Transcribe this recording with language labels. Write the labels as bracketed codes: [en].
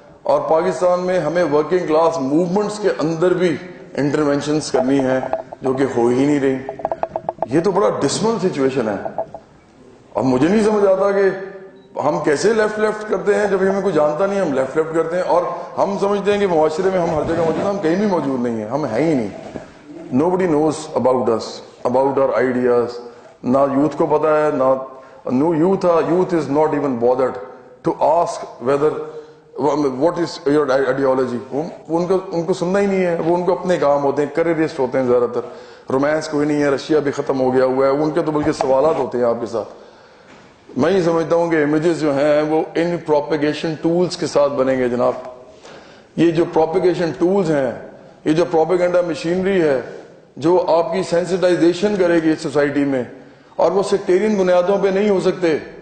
[ur] اور پاکستان میں ہمیں ورکنگ کلاس موومنٹس کے اندر بھی انٹرونشنز کرنی ہے جو کہ ہو ہی نہیں رہی. یہ تو بڑا ڈسمل سچویشن ہے. اب مجھے نہیں سمجھ آتا کہ ہم کیسے لیفٹ کرتے ہیں جب ہمیں کوئی جانتا نہیں، ہم لیفٹ کرتے ہیں اور ہم سمجھتے ہیں کہ معاشرے میں ہم ہر جگہ موجود ہیں. ہم کہیں بھی موجود نہیں ہیں، ہم ہیں ہی نہیں. [en] Nobody knows about us, about our ideas. [ur] نہ یوتھ کو پتا ہے، نہ [en] youth is not even bothered to ask whether what is your ideology. [ur] ان کو سننا ہی نہیں ہے. وہ ان کو اپنے کام ہوتے ہیں، کریئرسٹ ہوتے ہیں زیادہ تر. رومانس کوئی نہیں ہے، رشیا بھی ختم ہو گیا ہوا ہے. ان کے تو بلکہ سوالات ہوتے ہیں آپ کے ساتھ. میں یہ سمجھتا ہوں کہ امیجز جو ہیں وہ ان پروپیگیشن ٹولز کے ساتھ بنیں گے جناب. یہ جو پروپیگیشن ٹولز ہیں، یہ جو پروپیگنڈا مشینری ہے جو آپ کی سینسٹائزیشن کرے گی سوسائٹی میں، اور وہ سیکٹیرین بنیادوں پہ نہیں ہو سکتے.